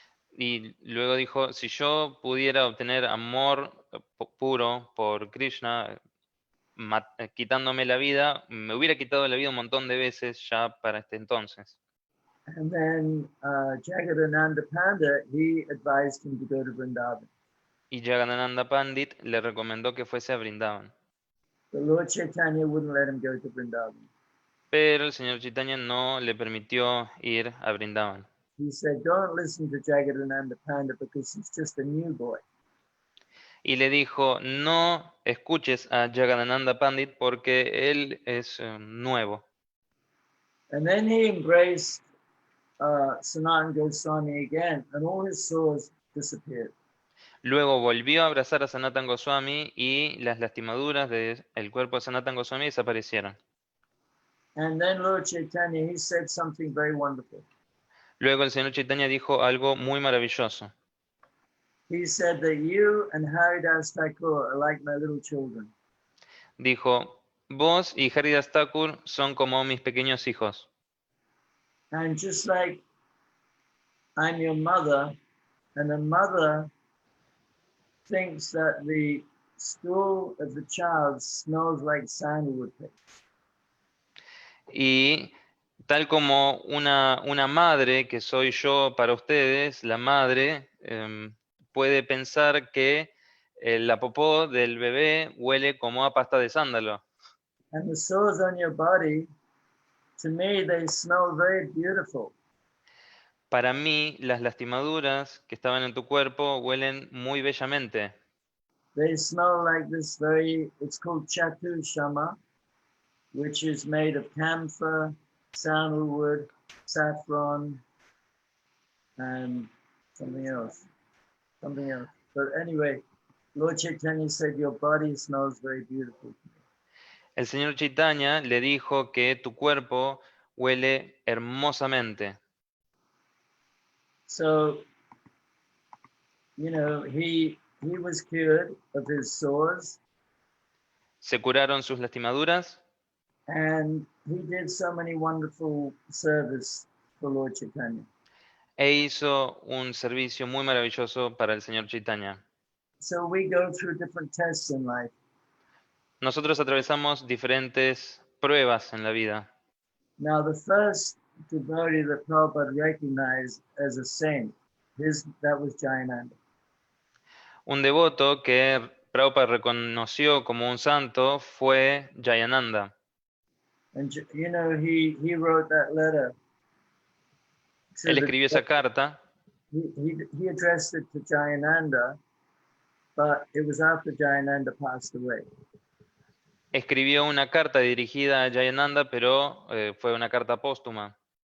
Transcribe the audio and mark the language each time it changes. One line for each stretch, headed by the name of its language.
Spanish: Y luego dijo, si yo pudiera obtener amor puro por Krishna, quitándome la vida, me hubiera quitado la vida un montón de veces ya para este entonces.
English: And then Jagadananda Panda, he advised him to go to Vrindavan.
Spanish: Y Jagadananda Pandit le recomendó que fuese a Vrindavan.
English: But Lord Chaitanya wouldn't let him go to Vrindavan.
Spanish: Pero el señor Chaitanya no le permitió ir a Vrindavan.
English: He said, don't listen to Jagadananda Panda because he's just a new boy.
Spanish: Y le dijo, no escuches a Jagadananda Pandit porque él es nuevo.
English: And then he embraced Sanatana Goswami again, and all his sores disappeared.
Spanish: Luego volvió a abrazar a Sanatana Goswami y las lastimaduras del cuerpo de Sanatana Goswami desaparecieron.
English: And then Lord Chaitanya, he said something very wonderful.
Spanish: Luego el señor Chaitanya dijo algo muy maravilloso.
English: He said that you and Haridas Thakur are like my little children.
Spanish: Dijo, vos y Haridas Thakur son como mis pequeños hijos.
English: And just like I'm your mother, and a mother thinks that the stool of the child smells like sandalwood paste.
Spanish: Y tal como una madre que soy yo para ustedes, la madre puede pensar que la popó del bebé huele como a pasta de sándalo.
English: And the sores on your body, to me, they smell very beautiful.
Spanish: Para mí, las lastimaduras que estaban en tu cuerpo huelen muy bellamente.
English: They smell like this it's called Chatu Shama, which is made of camphor, sandalwood, saffron, and something else. But anyway, Lord Chaitanya said, your body smells very beautiful.
Spanish: El señor Chaitanya le dijo que tu cuerpo huele hermosamente.
English: So, you know, he was cured of his sores.
Spanish: Se curaron sus lastimaduras.
English: And he did so many wonderful service for Lord Chaitanya.
Spanish: E hizo un servicio muy maravilloso para el señor Chaitanya.
English: So we go through different tests in life.
Spanish: Nosotros atravesamos diferentes pruebas en la vida.
English: Now, the first devotee that Prabhupada recognized as a saint, that was Jayananda.
Spanish: Un devoto que Prabhupada reconoció como un santo fue Jayananda.
English: And you know, he wrote that letter.
Spanish: Él escribió esa carta.
English: He addressed it to Jayananda, but it was after Jayananda passed away.
Spanish: Escribió una carta dirigida a Jayananda, pero fue una carta póstuma.